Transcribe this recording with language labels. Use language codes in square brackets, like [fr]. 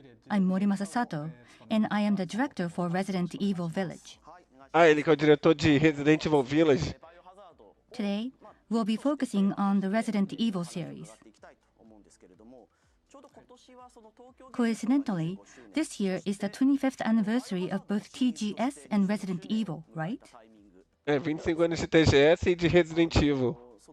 [en] I'm Morimasa Sato, and I am the director for Resident Evil Village. [pt] Ah, ele que é o diretor de Resident Evil Village. [en] Today, we'll be focusing on the Resident Evil series. Coincidentally, this year is the 25th anniversary of both TGS and Resident Evil, right? [pt] 25 anos de TGS e de Resident Evil.